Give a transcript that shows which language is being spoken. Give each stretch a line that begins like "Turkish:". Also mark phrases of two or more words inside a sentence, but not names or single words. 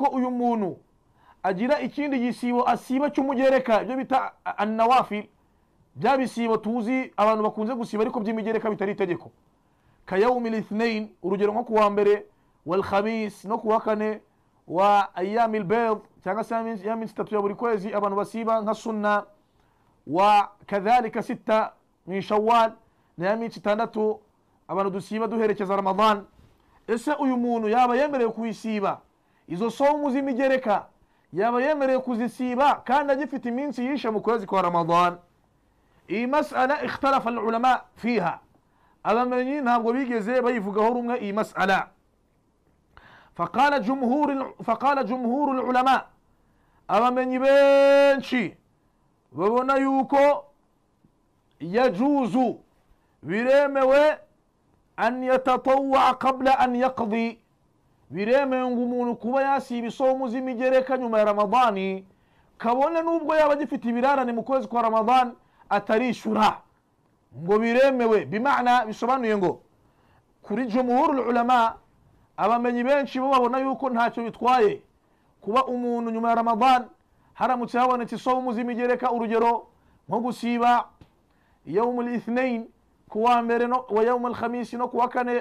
Kinyarwanda: uyu muntu agira ikindi gisibo asiba cy'umugereka, ibyo bita an-nawafil, bya bisibo tuzi abantu bakunze gusiba ariko by'imigereka bitari itegeko,
Arabic: كيوم الاثنين,
Kinyarwanda: urugero nko kuwa mbere,
Arabic: والخميس,
Kinyarwanda: no kuwa kane,
Arabic: وأيام البيض,
Kinyarwanda: cyangwa se ya minsi 3 ya buri kwezi abantu basiba nka sunna,
Arabic: وكذلك 6 من شوال,
Kinyarwanda: na ya minsi 6 abantu dusiba duherekeza Ramadan. Ese uyu muntu yaba yemerewe kuyisiba izo somu z'imigereka, yaba yemerewe kuzisiba kandi agifite iminsi yishe mu kwezi kwa Ramadan?
Arabic: Iyi مسألة اختلف العلماء فيها,
Kinyarwanda: abamenyi ntabwo bigeze bayivugaho rumwe iyi mas'ala.
Arabic: فقال جمهور العلماء,
Kinyarwanda: abamenyi benshi babona yuko yajuzu, biremewe,
Arabic: أن يتطوع قبل أن يقضي,
Kinyarwanda: biremewe ngo umuntu kuba yasiba isomu z'imigereka nyuma ya Ramadani, kabone nubwo yaba agifite ibirarane mu kwezi kwa Ramadan atarishura, ngo biremewe. Bimana bisobanuye ngo kuri
Arabic: جمهور العلماء,
Kinyarwanda: abamenyi benshi bo babona yuko ntacyo bitwaye kuba umuntu nyuma ya Ramadan haramutse habonetse isomu z'imigereka, urugero nko gusiba
Arabic: يوم الاثنين,
Kinyarwanda: kuwa mbere no
Arabic: ويوم الخميس,
Kinyarwanda: no kuwa kane.